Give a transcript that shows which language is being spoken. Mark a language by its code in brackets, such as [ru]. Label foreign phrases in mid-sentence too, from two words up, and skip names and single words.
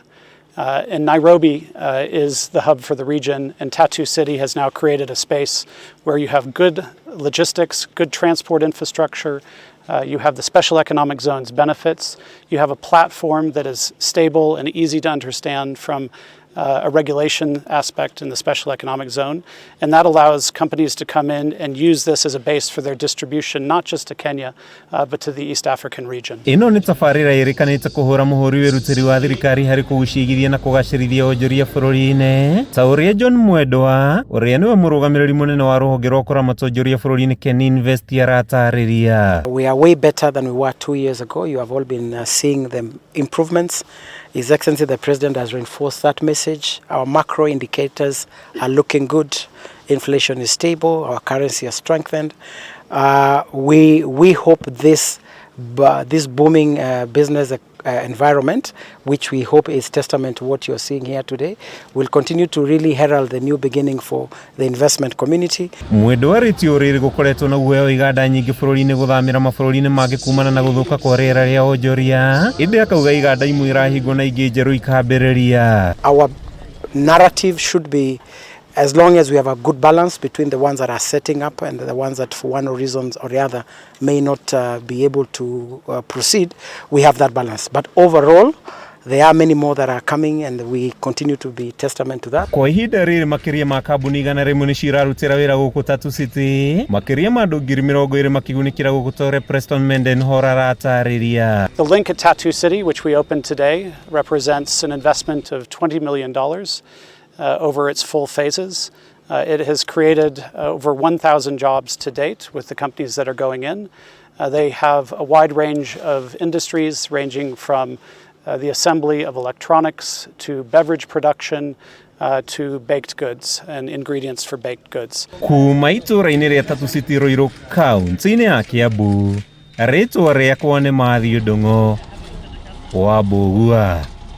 [en] And Nairobi is the hub for the region, and TATU City has now created a space where you have good logistics, good transport infrastructure, you have the special economic zones benefits, you have a platform that is stable and easy to understand from a regulation aspect in the special economic zone, and that allows companies to come in and use this as a base for their distribution, not just to Kenya, but to the East African region. [ki] Ino ni tabarira irikanite kuhura muhuri wirutiri wa thirikari hari kugucigithia na kugacirithia wonjoria bururi-ini. Ta uria John Mwendwa, uria niwe murugamiriri munene wa ruhonge rwa kuramata wonjoria bururi-ini Ken Invest aratariria. [en] We are way better than we were 2 years ago. You have all been seeing the improvements. His Excellency the President has reinforced that message. Our macro indicators are looking good. Inflation is stable. Our currency has strengthened. We hope this booming business environment, which we hope is testament to what you're seeing here today, will continue to really herald the new beginning for the investment community. [ki] Mwendwa ritio riri gukoretwo na guoya iganda nyingi bururi-ini guthamira mabururi-ini mangi kumana na guthuka kwa riera ria wonjoria. Indi akauga iganda imwe irahingwo na ingi njeru ikambiriria. [en] Our narrative should be, as long as we have a good balance between the ones that are setting up and the ones that for one reason or the other may not be able to proceed, we have that balance. But overall, there are many more that are coming, and we continue to be testament to that. [ki] Kwa ihinda riri makiria ma kambuni 100 ni cirarutira wira guku TATU City, makiria ma andu 20,000 makigunikira guku tore Preston Menden horaratariria. [en] The link at TATU City, which we opened today, represents an investment of $20 million. Over its full phases. It has created over 1,000 jobs to date with the companies that are going in. They have a wide range of industries ranging from the assembly of electronics to beverage production to baked goods and ingredients for baked goods. [ki] Kuma itura-ini ria TATU City Ruiru kaunti-ini ya KIAMBU, ritwa riakwa ni Mathio Ndung'u wa BURURIINI.